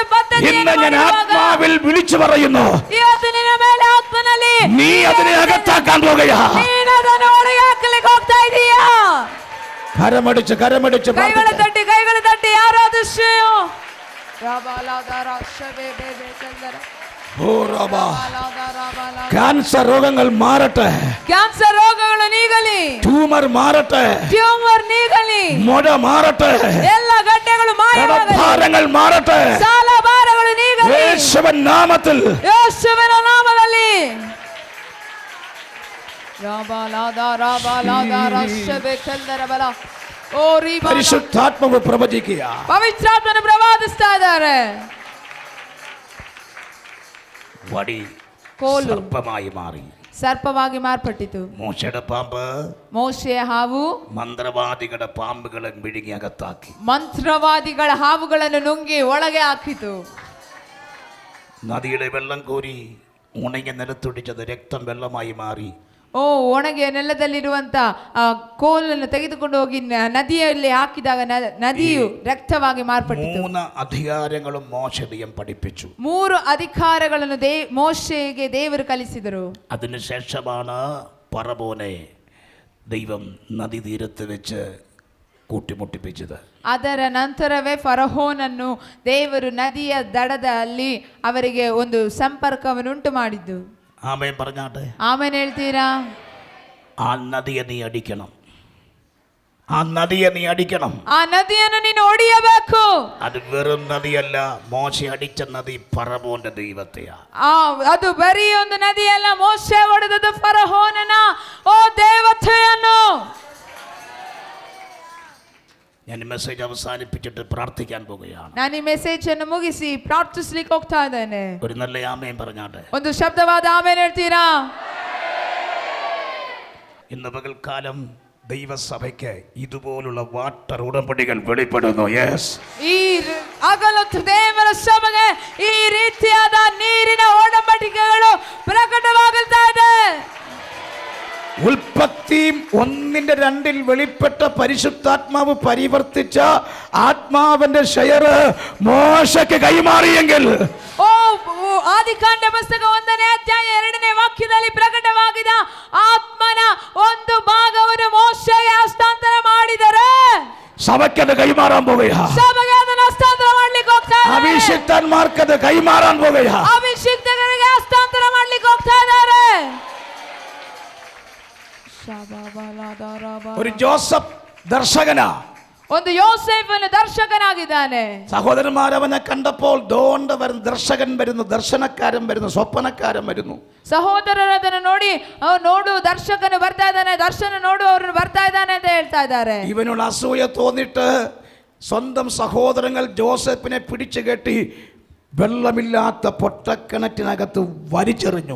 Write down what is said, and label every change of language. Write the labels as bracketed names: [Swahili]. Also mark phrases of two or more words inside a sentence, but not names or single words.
[Malayalam] ഇന്ന് ഞാൻ ആത്മാവിൽ വിളിച്ചു പറയുന്നു, [Kannada] ಇವತ್ತು ನಿನ್ನ ಮೇಲೆ ಆತ್ಮನಲ್ಲಿ [Malayalam] നീ അതിനെ അകത്താക്കാൻ പോകുകയാ. [Kannada] ನೀನು ಅದನ್ನು ಒಳಗೆ ಹಾಕಲಿಕ್ಕೆ ಹೋಗ್ತಾ ಇದೀಯಾ? [Malayalam] കരമടിച്ച് [Kannada] ಕೈಗಳು ತಟ್ಟಿ ಆರಾಧಿಸು. [Malayalam] ക്യാൻസർ രോഗങ്ങൾ മാറട്ടെ, [Kannada] ಕ್ಯಾನ್ಸರ್ ರೋಗಗಳು ನೀಗಲಿ, [Malayalam] ട്യൂമർ മാറട്ടെ, [Kannada] ಟ್ಯೂಮರ್ ನೀಗಲಿ, [Malayalam] മുഴ മാറട്ടെ, [Kannada] ಎಲ್ಲ ಗಡ್ಡೆಗಳು ಮಾಯವಾಗಲಿ, [Malayalam] കടഭാരങ്ങൾ മാറട്ടെ, [Kannada] ಸಾಲ ಭಾರಗಳು ನೀಗಲಿ, [Malayalam] യേശുവിൻ നാമത്തിൽ. [Kannada] ಯೇಸುವಿನ ನಾಮದಲ್ಲಿ. [Malayalam] പരിശുദ്ധാത്മാവ് പ്രവചിക്കുക. [Kannada] ಪವಿತ್ರಾತ್ಮನು ಪ್ರವಾದಿಸ್ತಾ ಇದ್ದಾರೆ. [Malayalam] വടി [Kannada] ಕೋಲು [Malayalam] സർപ്പമായി മാറി. [Kannada] ಸರ್ಪವಾಗಿ ಮಾರ್ಪಟ್ಟಿತು. [Malayalam] മോശയുടെ പാമ്പ് [Kannada] ಮೋಶೆಯ ಹಾವು [Malayalam] മന്ത്രവാദികളുടെ പാമ്പുകളെ വിഴുങ്ങി അകത്താക്കി. [Kannada] ಮಂತ್ರವಾದಿಗಳ ಹಾವುಗಳನ್ನು ನುಂಗಿ ಒಳಗೆ ಹಾಕಿತು. [Malayalam] നദിയുടെ വെള്ളം കോരി ഉണങ്ങിയ നിലത്തൊടിച്ചത് രക്തം വെള്ളമായി മാറി. [Kannada] ಒಣಗಿಯ ನೆಲದಲ್ಲಿರುವಂತ ಕೋಲನ್ನು ತೆಗೆದುಕೊಂಡು ಹೋಗಿ ನದಿಯಲ್ಲಿ ಹಾಕಿದಾಗ ನದಿಯು ರಕ್ತವಾಗಿ ಮಾರ್ಪಟ್ಟಿತು. [Malayalam] 3 അധികാരങ്ങളും മോശ ദൈവം പഠിപ്പിച്ചു. [Kannada] 3 ಅಧಿಕಾರಗಳನ್ನು ಮೋಶೆಗೆ ದೇವರು ಕಲಿಸಿದರು. [Malayalam] അതിനുശേഷമാണ് പറവോനെ ദൈവം നദീതീരത്ത് വെച്ച് കൂട്ടിമുട്ടിപ്പിച്ചത്. [Kannada] ಅದರ ನಂತರವೇ ಫರೋಹನನ್ನು ದೇವರು ನದಿಯ ದಡದಲ್ಲಿ ಅವರಿಗೆ ಒಂದು ಸಂಪರ್ಕವನ್ನು ಉಂಟು ಮಾಡಿದ್ದು. [Malayalam] ആമേൻ പറഞ്ഞാട്ടെ. [Kannada] ಆಮೇಲೆ ಹೇಳ್ತೀರಾ? [Malayalam] ആ നദിയെ നീ അടിക്കണം. ആ നദിയെ നീ അടിക്കണം. [Kannada] ಆ ನದಿಯನ್ನು ನೀನು ಒಡೆಯಬೇಕು. [Malayalam] അത് വെറും നദിയല്ല, മോശ അടിച്ച നദി ഫറവോന്റെ ദൈവത്തെയാ. [Kannada] ಅದು ಬರೀ ಒಂದು ನದಿಯಲ್ಲ, ಮೋಶೆ ಹೊಡೆದದ್ದು ಫರೋಹನನ ದೇವತೆಯನ್ನು. [Malayalam] ഞാൻ മെസ്സേജ് അവസാനിപ്പിച്ചിട്ട് പ്രാർത്ഥിക്കാൻ പോകുകയാണ്. [Kannada] ನಾನು ಈ ಮೆಸೇಜ್ ಅನ್ನು ಮುಗಿಸಿ ಪ್ರಾರ್ಥಿಸ್ಲಿಕ್ಕೆ ಹೋಗ್ತಾ ಇದ್ದೇನೆ. [Malayalam] ഒരു നല്ല ആമേൻ പറഞ്ഞാട്ടെ. [Kannada] ಒಂದು ಶಬ್ದವಾದ ಆಮೇಲೆ ಹೇಳ್ತೀರಾ? [Malayalam] ഇന്ന് പകൽക്കാലം ദൈവസഭയ്ക്ക് ഇതുപോലുള്ള വാട്ടർ ഉടമ്പടികൾ വെളിപ്പെടുന്നു. യെസ്, [Kannada] ಈ ಹಗಲೊತ್ತು ದೇವರ ಸಭೆಗೆ ಈ ರೀತಿಯಾದ ನೀರಿನ ಒಡಂಬಡಿಕೆಗಳು ಪ್ರಕಟವಾಗುತ್ತಾ ಇದೆ. [Malayalam] ഉൽപ്പത്തി 1:2 വെളിപ്പെട്ട പരിശുദ്ധാത്മാവ് പരിവർത്തിച്ച ആത്മാവിന്റെ ഷെയർ മോശയ്ക്ക് കൈമാറിയെങ്കിൽ, [Kannada] ಆದಿಕಾಂಡ ಪುಸ್ತಕ 1ನೇ ಅಧ್ಯಾಯ 2ನೇ ವಾಕ್ಯದಲ್ಲಿ ಪ್ರಕಟವಾಗಿದ ಆತ್ಮನ ಒಂದು ಭಾಗವನ್ನು ಮೋಶೆಗೆ ಹಸ್ತಾಂತರ ಮಾಡಿದರೆ [Malayalam] സഭയ്ക്ക് അത് കൈമാറാൻ പോകുകയാ. [Kannada] ಸಭೆಗೆ ಅದನ್ನು ಹಸ್ತಾಂತರ ಮಾಡ್ಲಿಕ್ಕೆ ಹೋಗ್ತಾ ಇದ್ದಾರೆ. [Malayalam] അഭിഷിക്തന്മാർക്ക് അത് കൈമാറാൻ പോകുകയാ. [Kannada] ಅಭಿಷಿಕ್ತರಿಗೆ ಹಸ್ತಾಂತರ ಮಾಡ್ಲಿಕ್ಕೆ ಹೋಗ್ತಾ ಇದ್ದಾರೆ. [Malayalam] ഒരു ജോസഫ് ദർശകനാ, [Kannada] ಒಂದು ಯೋಸೇಫನು ದರ್ಶಕನಾಗಿದ್ದಾನೆ. [Malayalam] സഹോദരന്മാർ അവനെ കണ്ടപ്പോൾ ദോണ്ട വരുന്ന ദർശകൻ വരുന്നു, ദർശനക്കാരൻ വരുന്നു, സ്വപ്നക്കാരൻ വരുന്നു. [Kannada] ಸಹೋದರರು ಅದನ್ನು ನೋಡಿ ನೋಡು ದರ್ಶಕನು ಬರ್ತಾ ಇದ್ದಾನೆ, ದರ್ಶನ ನೋಡು ಅವರು ಬರ್ತಾ ಇದ್ದಾನೆ ಅಂತ ಹೇಳ್ತಾ ಇದ್ದಾರೆ. [Malayalam] ഇവനുള്ള അസൂയ തോന്നിട്ട് സ്വന്തം സഹോദരങ്ങൾ ജോസഫിനെ പിടിച്ചു കെട്ടി വെള്ളമില്ലാത്ത പൊട്ടക്കിണറ്റിനകത്ത് വലിച്ചെറിഞ്ഞു.